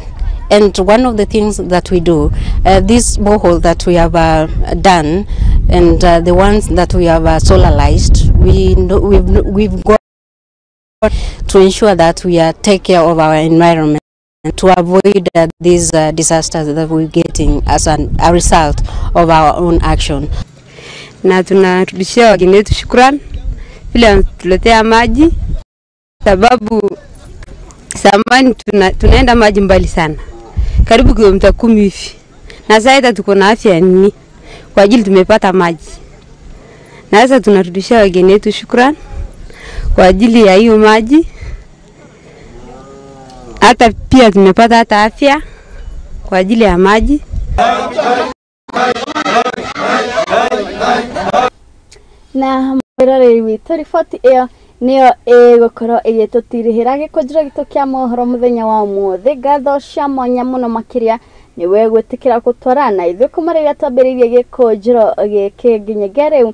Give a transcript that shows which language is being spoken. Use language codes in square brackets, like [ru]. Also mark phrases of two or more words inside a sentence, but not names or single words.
[en] And one of the things that we do, this borehole that we have done, and the ones that we have solarized, we've got to ensure that we take care of our environment to avoid these disasters that we're getting as a result of our own action. [sw] Na tunarudishia wageni wetu shukrani vile tuletea maji, sababu zamani tunaenda maji mbali sana, karibu kilomita 10 hivi, na sasa tuko na afya nini kwa ajili tumepata maji. Na sasa tunarudishia wageni wetu shukrani kwa ajili ya hiyo maji, hata pia tumepata hata afya kwa ajili ya maji. [ki] Na mwiroreri witũ riboti ĩyo nĩyo ĩgũkorwo ĩgĩtũtirihĩra gĩkũnjĩro gitũ kĩa mohoro mũthenya wa ũmũthĩ. Ngatho cia mwanya mũno makĩria nĩwe gwĩtĩkĩra gũtwarana ithuĩ kuma rĩrĩa twambĩrĩirie gĩkũnjĩro gĩkĩ nginyagia rĩu.